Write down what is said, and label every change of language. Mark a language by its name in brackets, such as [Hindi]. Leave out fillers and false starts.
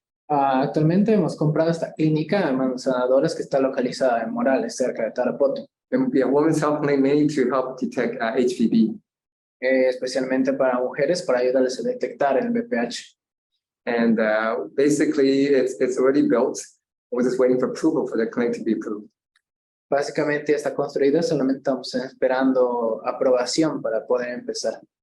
[Spanish] Actualmente hemos comprado esta clínica de manos sanadoras que está localizada en Morales, cerca de Tarapoto. [English] It would be a women's health clinic mainly to help detect HPV. [Spanish] Especialmente para mujeres, para ayudarles a detectar el VPH. [English] And basically, it's already built. We're just waiting for approval for the clinic to be approved. [Spanish] Básicamente ya está construida, solamente estamos esperando aprobación para poder empezar.